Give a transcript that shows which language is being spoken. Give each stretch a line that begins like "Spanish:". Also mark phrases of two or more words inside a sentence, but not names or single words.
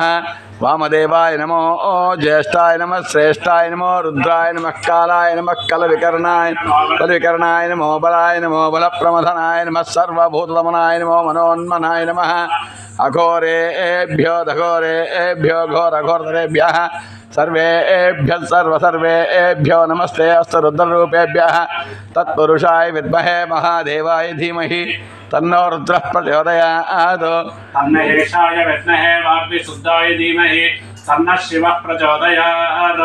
Sanskrit: వామదేవాయ నమో జ్యేష్ఠాయ నమః. శ్రేష్ఠాయ నమో రుద్రాయ నమః. కాలాయ నమః. కలవికరణాయ నమో బలాయ నమో బలప్రమథనాయ నమః. సర్వభూతదమనాయ నమో మనోన్మనాయ నమః. అఘోరేభ్యో దఘోరేభ్యో ఘోరఘోరతరేభ్యः सर्वेभ्यः सर्वेभ्यो नमस्ते अस्तु रुद्ररूपेभ्यः. तत्पुरुषाय विद्महे महादेवाय धीमहि तन्नो रुद्रः प्रचोदयात्. तन्नहेशाय विद्महे वाग्विशुद्धाय धीमहि तन्नः शिवः प्रचोदयात्.